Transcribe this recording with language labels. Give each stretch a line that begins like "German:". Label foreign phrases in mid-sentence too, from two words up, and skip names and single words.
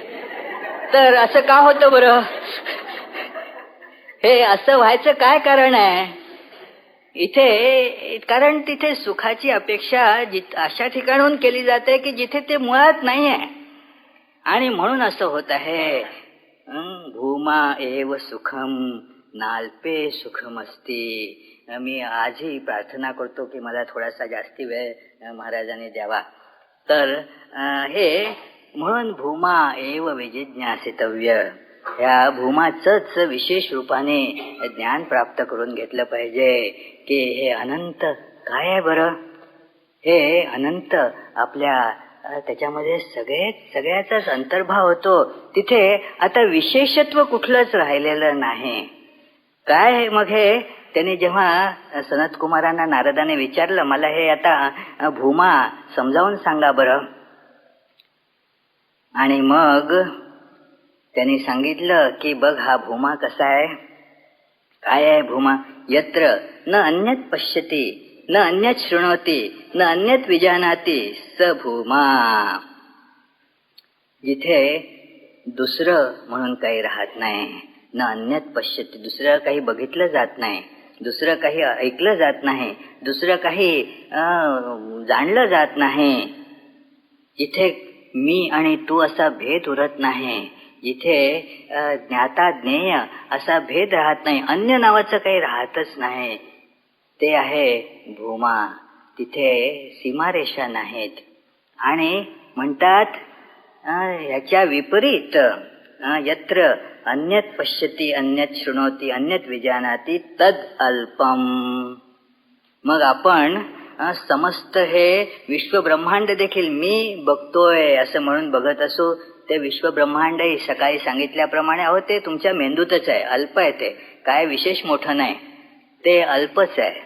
Marathi: तर असं का होतं बरं? हे असं व्हायचं काय कारण आहे इथे? कारण तिथे सुखाची अपेक्षा अशा ठिकाणून केली जाते की जिथे ते मुळात नाही आहे, आणि म्हणून असं होत आहे.
Sanskrit: भूमा एव सुखम नाल्पे सुखमस्ती.
Marathi: मी आजही प्रार्थना करतो की मला थोडासा जास्ती वेळ महाराजांनी द्यावा. तर हे म्हणून
Sanskrit: भूमा एव विजिज्ञासितव्य,
Marathi: ह्या भूमाचंच विशेष रूपाने ज्ञान प्राप्त करून घेतलं पाहिजे की हे अनंत काय आहे बरं. हे अनंत आपल्या त्याच्यामध्ये सगळ्याचाच अंतर्भाव होतो. तिथे आता विशेषत्व कुठलंच राहिलेलं नाही. काय मग हे त्यांनी जेव्हा सनत कुमारांना नारदाने विचारलं, मला हे आता भूमा समजावून सांगा बरं, आणि मग त्यांनी सांगितलं की बघ हा भूमा कसा आहे, काय आहे भूमा.
Sanskrit: यत्र न अन्यत पश्यति न अन्यत शृणोति न अन्यत विजानाति स भूमा.
Marathi: जिथे दुसरं म्हणून काही राहत नाही,
Sanskrit: न अन्यत पश्यति,
Marathi: दुसरं काही बघितलं जात नाही, दुसरं काही ऐकलं जात नाही, दुसरं काही जाणलं जात नाही, जिथे मी आणि तू असा भेद उरत नाही, जिथे ज्ञाता ज्ञेय असा भेद राहत नाही, अन्य नावाचं काही राहतच नाही, ते आहे भूमा. तिथे सीमारेषा नाहीत. आणि म्हणतात ह्याच्या विपरीत
Sanskrit: यत्र अन्यत पश्यति अन्यत शृणोति अन्यत विजानाति तद अल्पम.
Marathi: मग आपण समस्त हे विश्वब्रह्मांड देखील मी बघतोय असं म्हणून बघत असो, ते विश्वब्रह्मांडही सकाळी सांगितल्याप्रमाणे अहो ते तुमच्या मेंदूतच आहे, अल्प आहे, ते काय विशेष मोठं नाही, ते अल्पच आहे.